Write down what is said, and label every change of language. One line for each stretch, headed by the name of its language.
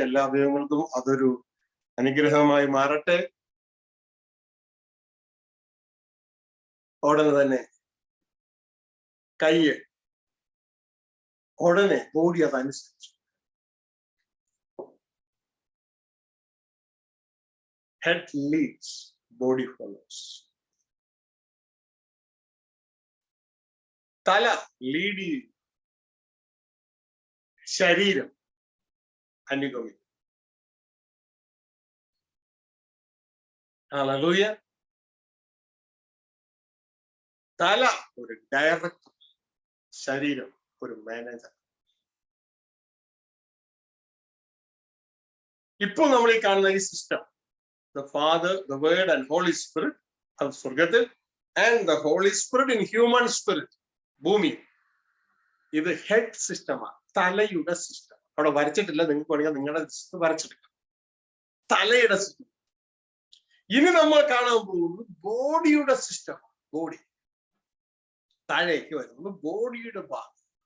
Malayalam: എല്ലാ അവയവങ്ങൾക്കും അതൊരു അനുഗ്രഹമായി മാറട്ടെ. ഉടനെ തന്നെ കയ്യ്, ഉടനെ ബോഡി അതനുസരിച്ചു.
English: Head leads, body follows.
Malayalam: തല ലീഡ് ചെയ്യും, ശരീരം അനുഗമിക്കും. ഹല്ലേലൂയ. തല ഒരു ഡയറക്ടർ, ശരീരം ഒരു മാനേജർ. ഇപ്പോൾ നമ്മൾ ഈ കാണുന്ന ഈ system,
English: the Father, the Word and Holy Spirit,
Malayalam: അത് സ്വർഗത്തിൽ,
English: and the Holy Spirit in human spirit,
Malayalam: ഭൂമി. ഇത് ഹെഡ് സിസ്റ്റമാണ്, തലയുടെ സിസ്റ്റം. അവിടെ വരച്ചിട്ടില്ല, നിങ്ങൾക്ക് വേണമെങ്കിൽ നിങ്ങളുടെ വരച്ചിട്ടില്ല. തലയുടെ സിസ്റ്റം. ഇനി നമ്മൾ കാണാൻ പോകുന്നത് ബോഡിയുടെ സിസ്റ്റം. ബോഡി താഴേക്ക് വരുന്നത് ബോഡിയുടെ ഭാഗം.